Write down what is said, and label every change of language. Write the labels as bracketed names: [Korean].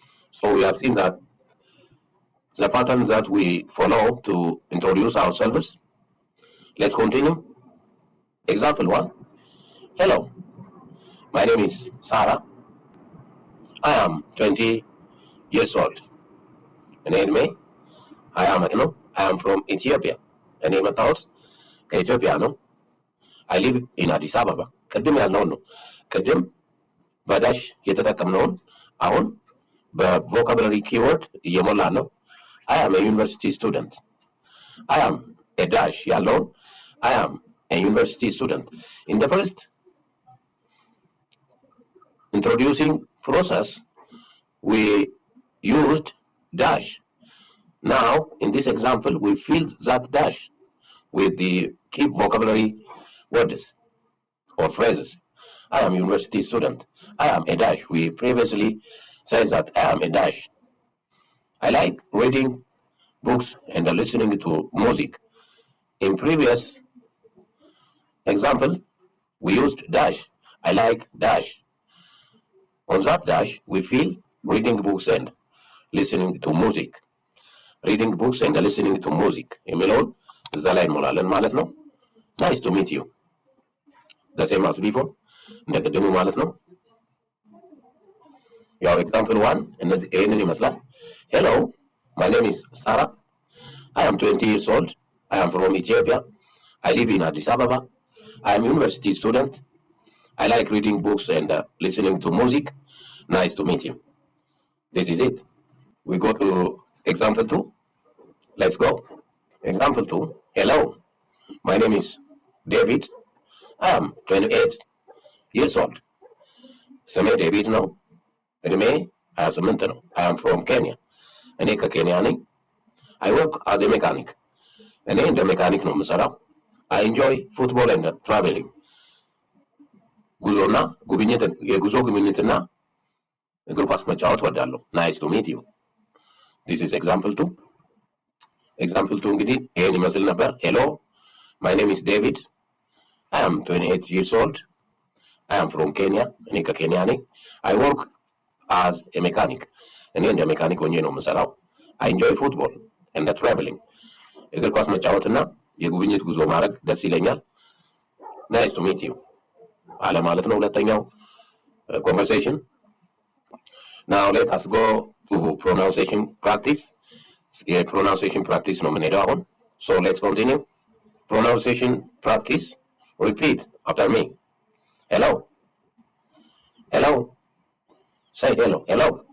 [English] So we have seen that the pattern that we follow to introduce ourselves. Let's continue. Example 1. Hello, my name is Sarah. I am 20 years old. [Amharic] እኔ እድሜ 20 ዓመት ነው። [English] I am from Ethiopia. [Amharic] እኔ የመጣሁት ከኢትዮጵያ ነው። [English] I live in [Amharic] አዲስ አበባ። ቅድም ያልነውን ነው። ቅድም በዳሽ የተጠቀምነውን አሁን በቮካብለሪ ኪወርድ እየሞላን ነው። [English] I am a university student. I am a dash ያለውን I am a university student. In the first introducing process, we used dash. Now, in this example, we filled that dash with the key vocabulary words or phrases. I am a university student. I am a dash. We previously said that I am a dash. I like reading books and listening to music. In previous example, we used dash. I like dash. On that dash, we feel reading books and listening to music. Reading books and listening to music. [Amharic] የሚለውን እዛ ላይ እንሞላለን ማለት ነው። [English] Nice to meet you. The same as before. [Amharic] እንደ ቅድሙ ማለት ነው። ያው ኤግዛምፕል 1 እነዚህ ይሄንን ይመስላል። [English] Hello, my name is Sarah. I am 20 years old. I am from Ethiopia. I live in Addis Ababa. I am a university student. I like reading books and listening to music. Nice to meet you. This is it. We go to example 2. Let's go. Example 2. Hello. My name is David. I am 28 years old. [Amharic] ስሜ ዴቪድ ነው። እድሜ 28 ነው። [English] I am from Kenya. [Amharic] እኔ ከኬንያ ነኝ። [English] I work as a mechanic. [Amharic] እኔ እንደ ሜካኒክ ነው የምሰራው። [English] I enjoy football and traveling. [Amharic] ጉዞና ጉብኝት የጉዞ ጉብኝትና እግር ኳስ መጫወት ወዳለሁ። [English] Nice to meet you. This is example 2. Example 2 [Amharic] እንግዲህ ይሄን ይመስል ነበር። [English] Hello, my name is David. I am 28 years old. I am from Kenya. [Amharic] እኔ ከኬንያ ነኝ። [English] I work as a mechanic. [Amharic] እኔ እንደ ሜካኒክ ሆኜ ነው የምሰራው። [English] I enjoy football and traveling. [Amharic] እግር ኳስ መጫወትና የጉብኝት ጉዞ ማድረግ ደስ ይለኛል። [English] Nice to meet you. [Amharic] አለ ማለት ነው ሁለተኛው conversation. [English] Now let us go to pronunciation practice. [Amharic] የpronunciation practice ነው የምንሄደው አሁን። [English] So let's continue. Pronunciation practice. Repeat after me. Hello. Hello. Say hello. Hello.